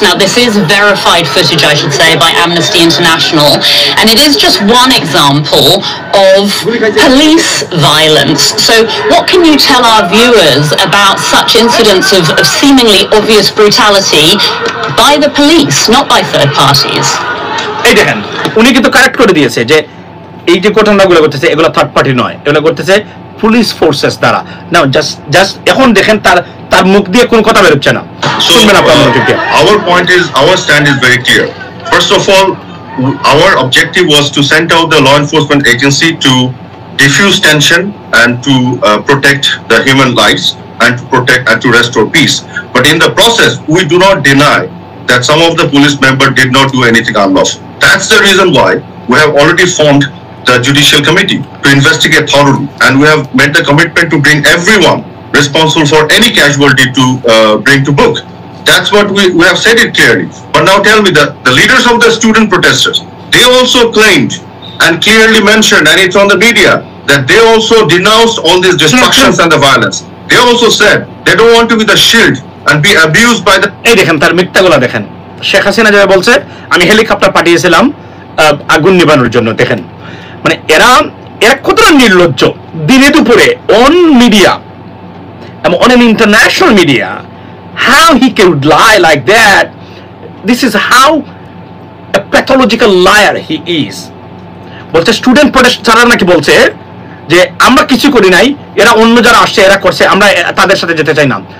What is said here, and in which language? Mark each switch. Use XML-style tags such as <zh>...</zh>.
<en>Now, this is verified footage, I should say, by Amnesty International, and it is just one example of police violence. So what can you tell our viewers about such incidents of seemingly obvious brutality by the police, not by third parties?</en> <bn>এই দেখেন উনি কিন্তু correct করে দিয়েছে যে এই যে ঘটনাগুলো ঘটতেছে এগুলো থার্ড পার্টি নয়, এগুলো ঘটতেছে পুলিশ ফোর্সেস দ্বারা। নাও জাস্ট এখন দেখেন তার মুখ দিয়ে কোনো কথা বের হচ্ছে না। শুনবেন আপনারা মনোযোগ দিয়ে। Our point is, our stand is very clear. First of all, our objective was to send out the law enforcement agency to diffuse tension and to protect the human lives and to protect and to restore peace. But in the process, we do not deny that some of the police members did not do anything unlawful. That's the reason why we have already formed the Judicial Committee to investigate thoroughly, and we have made the commitment to bring everyone responsible for any casualty to bring to book. That's what we have said it clearly. But now tell me, the leaders of the student protesters, they also claimed and clearly mentioned, and it's on the media, that they also denounced all these destructions and the violence. They also said they don't want to be the shield and be abused by the... এই দেখেন তার মিথ্যাগুলো দেখেন। শেখ হাসিনা যেটা বলছে আমি helicopter পাঠিয়েছিলাম আগুন নিবানোর জন্য। দেখেন মানে এরা কতটা নির্লজ্জ। দিনে দুপুরে অন মিডিয়া এবং on</bn> <en>an international media, how he could lie like that. This is how a pathological liar he is.</en> <bn>বলছে স্টুডেন্ট প্রোটেস্ট যারা নাকি বলছে যে আমরা কিছু করি নাই, এরা অন্য যারা আসছে এরা করছে, আমরা তাদের সাথে যেতে চাই না।</bn>